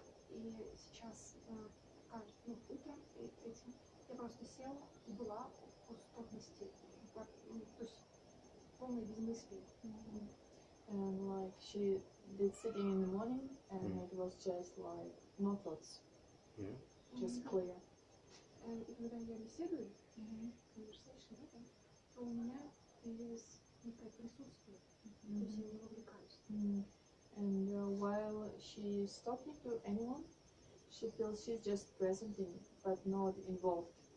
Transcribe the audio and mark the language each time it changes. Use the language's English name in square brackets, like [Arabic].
[Russian] И сейчас утром этим я просто села и была в пустотности, то есть полной безмыслии. [English] And like she did sitting in the morning, and it was just like no thoughts, just clear. [Russian] И когда я беседую, conversation, то у меня появилось некое присутствие, то есть я не вовлекаюсь. [English] And while she's talking to anyone, she feels she's just present in, but not involved.